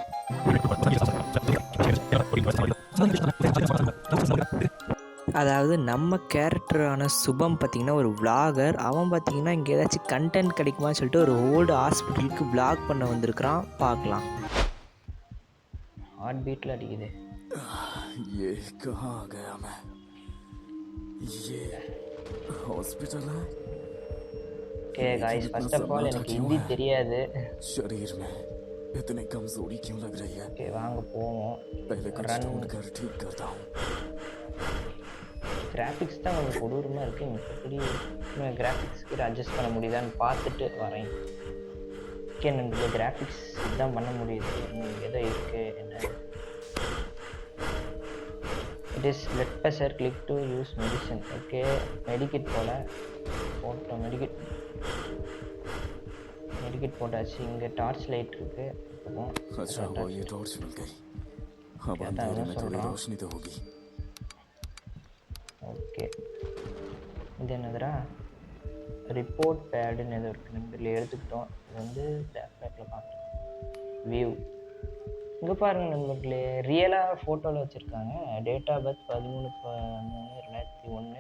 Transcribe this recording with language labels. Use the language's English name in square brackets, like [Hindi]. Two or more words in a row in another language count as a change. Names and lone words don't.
[Tamil] அதாவது நம்ம கேரக்டரான சுபம் பார்த்திங்கன்னா ஒரு விளாகர். அவன் பார்த்திங்கன்னா இங்கே ஏதாச்சும் கண்டென்ட் கிடைக்குமான்னு சொல்லிட்டு ஒரு [English] old hospital [Tamil] விளாக் பண்ண வந்திருக்கிறான். பார்க்கலாம். [English] heart beat [Tamil] அடிக்குது. [Hindi] ये कहाँ आ गया मैं? ये हॉस्पिटल है? [English] okay guys, first of all [Tamil] எனக்கு ஹிந்தி தெரியாது. [Hindi] शरीर में इतनी कमजोरी क्यों लग रही है? [Tamil] ओके வாங்க போவோம். [Hindi] पहले कुछ ढूंढ कर ठीक करता हूँ. [Tamil] கிராஃபிக்ஸ் தான் கொஞ்சம் கொடூரமாக இருக்குது. மித்தபடி கிராஃபிக்ஸ்க்கு அட்ஜஸ்ட் பண்ண முடியுதான்னு பார்த்துட்டு வரேன். ஓகே நண்பர்களே, கிராஃபிக்ஸ் இதுதான் பண்ண முடியுது. ஏதோ இருக்குது என்ன. [English] It is blood pressure, click to use medicine. [Tamil] Okay, medikit போல போட்டோம். medikit போட்டாச்சு. இங்கே டார்ச் லைட் இருக்கு. [Hindi] अच्छा हुआ ये टॉर्च मिल गई. अब अंधेरे में थोड़ी रोशनी तो होगी. [Tamil] ஓகே, இது என்னதுடா? [English] report pad [Tamil] எதோ இருக்குது. நம்பரில் எடுத்துக்கிட்டோம். இது வந்து பேக்கில் பார்த்தோம். வியூ இங்கே பாருங்கள் நண்பர்களே, ரியலாக ஃபோட்டோவில் வச்சுருக்காங்க. [English] date of birth 13/3/2001.